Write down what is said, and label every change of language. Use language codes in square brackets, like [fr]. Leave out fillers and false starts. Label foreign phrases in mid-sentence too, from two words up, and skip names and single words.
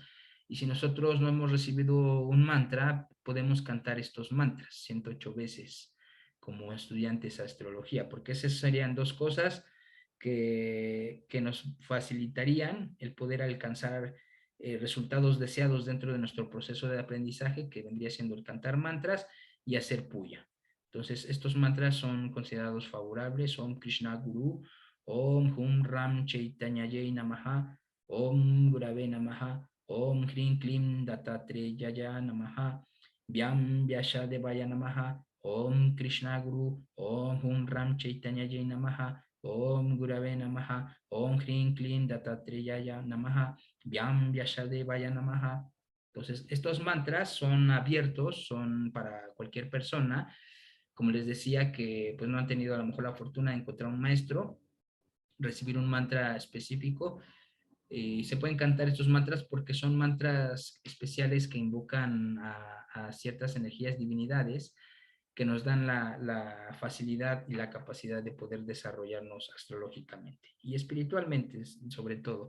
[es] Y si nosotros no hemos recibido un mantra, podemos cantar estos mantras 108 veces como estudiantes de astrología, porque esas serían dos cosas que nos facilitarían el poder alcanzar resultados deseados dentro de nuestro proceso de aprendizaje, que vendría siendo el cantar mantras y hacer puya. Entonces, estos mantras son considerados favorables. [sa] Om Krishna Guru, Om Hum Ram Chaitanyayay Namaha, Om Gurave Namaha, Om Hrim Klim Dattatreyaya Namaha, Vyam Vyashadevaya Namaha, Om Krishna Guru, Om Hum Ram Chaitanyayay Namaha, Om Gurave Namaha, Om Hrim Klim Dattatreyaya Namaha, Vyam Vyashadevaya Namaha. [es] Entonces, estos mantras son abiertos, son para cualquier persona, como les decía, que pues no han tenido a lo mejor la fortuna de encontrar un maestro, recibir un mantra específico. Y se pueden cantar estos mantras porque son mantras especiales que invocan a ciertas energías, divinidades, que nos dan la facilidad y la capacidad de poder desarrollarnos astrológicamente y espiritualmente, sobre todo.